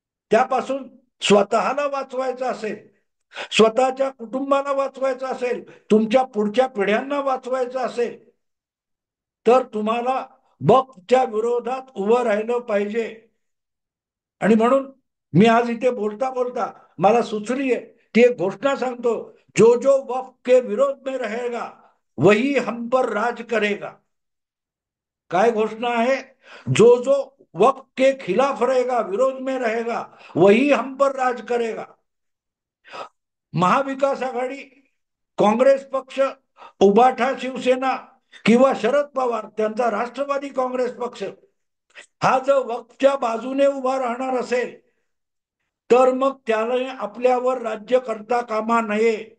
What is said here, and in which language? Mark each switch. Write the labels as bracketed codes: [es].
[mr] त्यापासून स्वतःला वाचवायचं असेल, स्वतःच्या कुटुंबाला वाचवायचं असेल, तुमच्या पुढच्या पिढ्यांना वाचवायचं असेल तर तुम्हाला वक्फच्या विरोधात उभं राहिलं पाहिजे. आणि म्हणून मी आज इथे बोलता बोलता मला सुचली आहे ती एक घोषणा सांगतो. [hi] जो जो वक्फ के विरोध में रहेगा वही हम पर राज करेगा. [mr] काय घोषणा आहे? [hi] जो जो वक्फ के खिलाफ रहेगा, विरोध में रहेगा, वही हम पर राज करेगा. [mr] महाविकास आघाडी, काँग्रेस पक्ष, उबाठा शिवसेना किंवा शरद पवार त्यांचा राष्ट्रवादी काँग्रेस पक्ष हा जर वक्फच्या बाजूने उभा राहणार असेल तर मग त्याला आपल्यावर राज्य करता कामा नये.